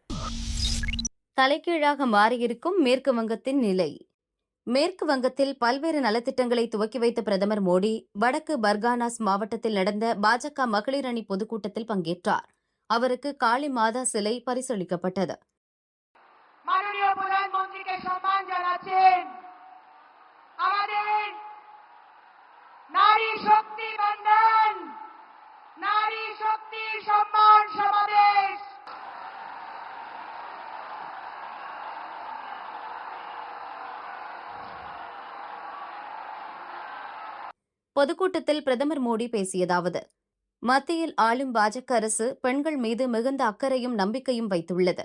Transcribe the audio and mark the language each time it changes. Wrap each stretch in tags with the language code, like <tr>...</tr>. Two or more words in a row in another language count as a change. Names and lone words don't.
<ta>தலைகீழாக மாறியிருக்கும் மேற்கு வங்கத்தின் நிலை. மேற்கு வங்கத்தில் பல்வேறு நலத்திட்டங்களை துவக்கி வைத்த பிரதமர் மோடி வடக்கு பர்கானாஸ் மாவட்டத்தில் நடந்த பாஜக மகளிர் அணி பொதுக்கூட்டத்தில் பங்கேற்றார். அவருக்கு காளி மாதா சிலை பரிசளிக்கப்பட்டது.</ta> <bn>নারী শক্তি বন্দন, নারী শক্তি সম্মান সমাবেশ।</bn> <ta>பொதுக்கூட்டத்தில் பிரதமர் மோடி பேசியதாவது: மத்தியில் ஆளும் பாஜக அரசு பெண்கள் மீது மிகுந்த அக்கறையும் நம்பிக்கையும் வைத்துள்ளது.</ta>